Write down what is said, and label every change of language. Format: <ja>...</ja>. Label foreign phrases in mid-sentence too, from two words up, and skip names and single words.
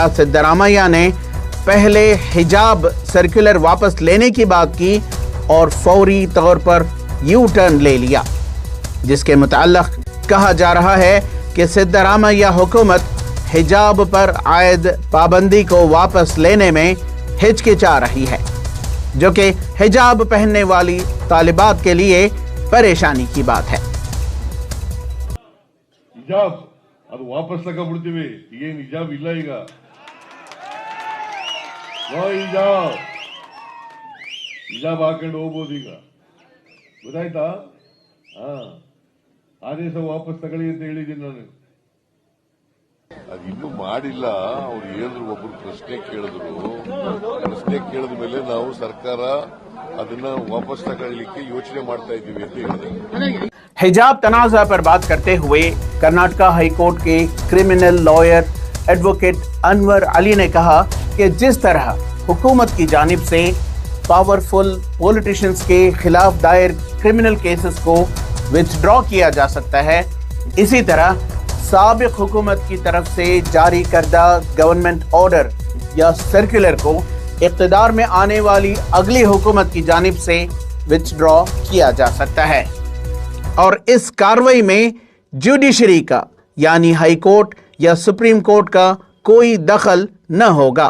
<ur>سدرامیا نے پہلے حجاب سرکولر واپس لینے کی بات کی اور فوری طور پر یو ٹرن لے لیا، جس کے متعلق کہا جا رہا ہے کہ سدرامیا حکومت حجاب پر عائد پابندی کو واپس لینے میں ہچکچا رہی ہے، جو کہ حجاب پہننے والی طالبات کے لیے پریشانی کی بات ہے۔</ur> <kn>حجاب ಅದು ವಾಪಸ್ ತಗೊಂಡ್ಬಿಡ್ತೀವಿ, ಏನು ಹಿಜಾಬ್ ಇಲ್ಲ ಈಗ, ಹಿಜಾಬ್ ಹಾಕೊಂಡು ಹೋಗ್ಬೋದು ಈಗ, ಗೊತ್ತಾಯ್ತಾ? ಆದೇಶ ವಾಪಸ್ ತಗೊಳ್ಳಿ ಅಂತ ಹೇಳಿದ್ದೀನಿ ನಾನು. ಅದಿನ್ನೂ ಮಾಡಿಲ್ಲ. ಅವ್ರು ಹೇಳಿದ್ರು, ಒಬ್ರು ಪ್ರಶ್ನೆ ಕೇಳಿದ ಮೇಲೆ ನಾವು ಸರ್ಕಾರ ಅದನ್ನ ವಾಪಸ್ ತಗೊಳ್ಳಿಕ್ಕೆ ಯೋಚನೆ ಮಾಡ್ತಾ ಇದ್ದೀವಿ ಅಂತ ಹೇಳಿದೆ।</kn> <ur>حجاب تنازع پر بات کرتے ہوئے کرناٹکا ہائی کورٹ کے</ur> <en>criminal lawyer</en> <ur>ایڈوکیٹ انور علی نے کہا کہ جس طرح حکومت کی جانب سے</ur> <en>powerful politicians</en> <ur>کے خلاف دائر</ur> <en>criminal cases</en> <ur>کو وتھڈرا کیا جا سکتا ہے، اسی طرح سابق حکومت کی طرف سے جاری کردہ</ur> <en>government order</en> <ur>یا سرکولر کو اقتدار میں آنے والی اگلی حکومت کی جانب سے وتھڈرا کیا جا سکتا ہے، اور اس کارروائی میں جوڈیشری کا یعنی ہائی کورٹ یا سپریم کورٹ کا کوئی دخل نہ ہوگا۔</ur>